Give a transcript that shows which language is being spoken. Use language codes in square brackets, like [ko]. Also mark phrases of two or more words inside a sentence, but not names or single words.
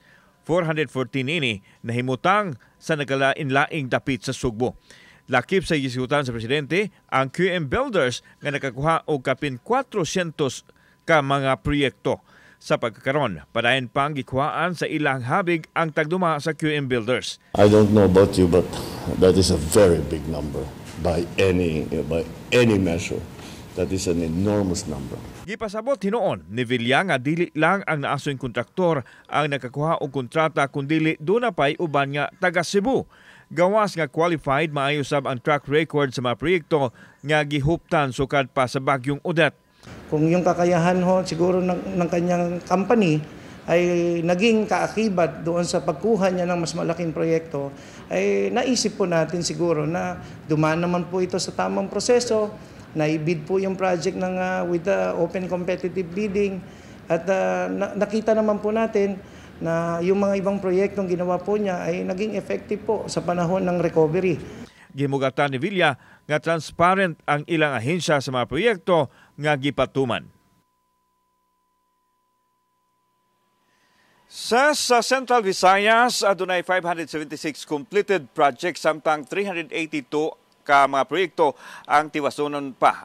[ceb] 414 ini nahimutang sa nagalain-laing dapit sa Sugbo. Lakip sa gisigutan sa presidente ang QM Builders nga nakakuha og kapin 400 ka mga proyekto. Sa pagkakaron, padayon pang gikuhaan sa ilang habig ang tagduma sa QM Builders. [en] I don't know about you, but that is a very big number by any measure. That is an enormous number. [ceb] Gipasabot hinoon ni Villa nga dili lang ang naasoy kontraktor ang nakakuha og kontrata kundi doon na pay uban nga taga Cebu. Gawas nga qualified maayo sab ang track record sa mga proyekto nga gihuptan sukad pa sa bagyong Odette. [tl] Kung yung kakayahan siguro ng kanyang company ay naging kaakibat doon sa pagkuha niya ng mas malaking proyekto, ay naisip po natin siguro na dumaan naman po ito sa tamang proseso. Naibid po yung project [en] with the open competitive bidding [tl] at nakita naman po natin na yung mga ibang proyektong ginawa po niya ay naging effective po sa panahon ng recovery. [ceb] Gimugatan ni Villa nga transparent ang ilang ahensya sa mga proyekto nga gipatuman. Sa Central Visayas, adunay 576 [en] completed projects [ceb] samtang 382 ka mga proyekto ang tiwasunon pa.